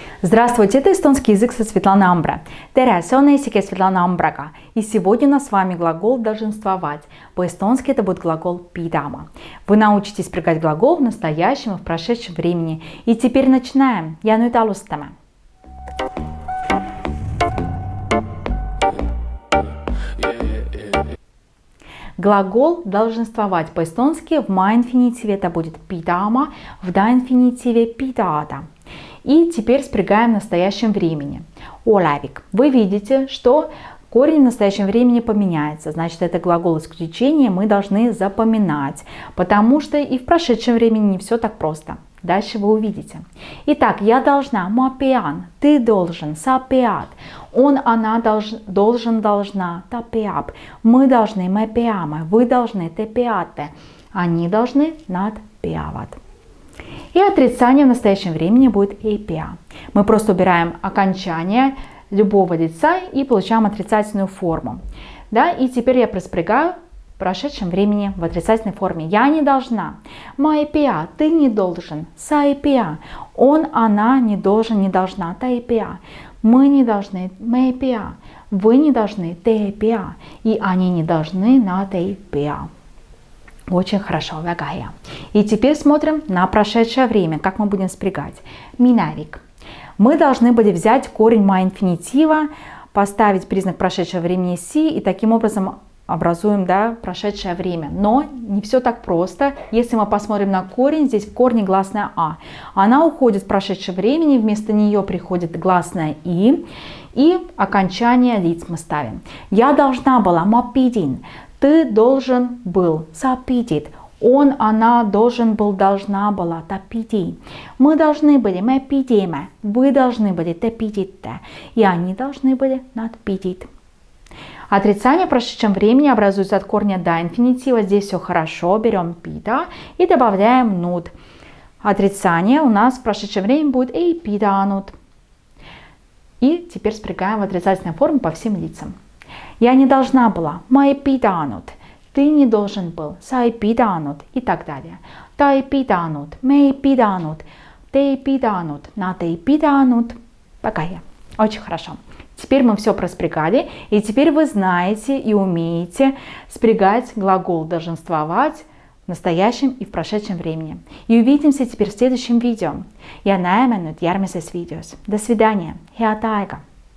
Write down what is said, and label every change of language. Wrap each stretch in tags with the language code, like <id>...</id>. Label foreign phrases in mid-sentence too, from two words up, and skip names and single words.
<ru>Здравствуйте, это эстонский язык со Светланой Амбра.</ru> <et>Tere, see on eesti keel Svetlana Ambraga.</et> <ru>И сегодня у нас с вами глагол долженствовать. По-эстонски это будет глагол pidama. Вы научитесь прилагать глагол в настоящем и в прошедшем времени. И теперь начинаем.</ru> <et>Ja nüüd alustame.</et> <ru>Глагол долженствовать по-эстонски в ма-инфинитиве это будет pidama, в да-инфинитиве pidada. И теперь спрягаем в настоящем времени.</ru> <et>Olevik.</et> <ru>Вы видите, что корень в настоящем времени поменяется. Значит, это глагол исключения мы должны запоминать, потому что и в прошедшем времени не все так просто. Дальше вы увидите. Итак, я должна,</ru> <et>ma pean,</et> <ru>ты должен,</ru> <et>sa pead,</et> <ru>он, она должен, должна,</ru> <et>ta peab,</et> <ru>мы должны,</ru> <et>me peame,</et> <ru>вы должны,</ru> <et>te peate,</et> <ru>они должны,</ru> <et>nad peavad.</et> <ru>И отрицание в настоящем времени будет</ru> <et>ei pea.</et> <ru>Мы просто убираем окончание любого лица и получаем отрицательную форму. Да? И теперь я проспрягаю в прошедшем времени в отрицательной форме. Я не должна.</ru> <et>Ma ei pea,</et> <ru>ты не должен.</ru> <et>Sa ei pea,</et> <ru>он, она не должен, не должна.</ru> <et>Ta ei pea,</et> <ru>мы не должны.</ru> <et>Me ei pea,</et> <ru>вы не должны.</ru> <et>Te ei pea,</et> <ru>и они не должны.</ru> <et>Nad ei pea.</et> <ru>Очень хорошо, väga. И теперь смотрим на прошедшее время, как мы будем спрягать.</ru> <et>Minevik.</et> <ru>Мы должны были взять корень ма-инфинитива, поставить признак прошедшего времени си и таким образом образуем, да, прошедшее время. Но не все так просто. Если мы посмотрим на корень, здесь в корне гласная а. Она уходит в прошедшее времени, вместо нее приходит гласная и окончание лиц мы ставим. Я должна была,</ru> <et>ma pidin.</et> <ru>Ты должен был,</ru> <et>sa pidid.</et> <ru>Он, она должен был, должна была,</ru> <et>ta pidi.</et> <ru>Мы должны были,</ru> <et>me pidime.</et> <ru>Вы должны были,</ru> <et>te pidite.</et> <ru>И они должны были,</ru> <et>nad pidid.</et> <ru>Отрицание в прошедшем времени образуется от корня да инфинитива. Здесь все хорошо. Берем pida и добавляем nud. Отрицание у нас в прошедшем времени будет</ru> <et>ei pidanud.</et> <ru>И теперь спрягаем в отрицательной форме по всем лицам. Я не должна была,</ru> <et>ma ei pidanud,</et> <ru>ты не должен был,</ru> <et>sa ei pidanud</et> <ru>и так далее.</ru> <et>Ta ei pidanud, me ei pidanud, te ei pidanud, nad ei pidanud. Väga.</et> <ru>Очень хорошо. Теперь мы все проспрягали, и теперь вы знаете и умеете спрягать глагол долженствовать в настоящем и в прошедшем времени. И увидимся теперь в следующем видео.</ru> <et>Ja näeme nüüd järgmises videos.</et> <ru>До свидания.</ru> <et>Head aega!</et>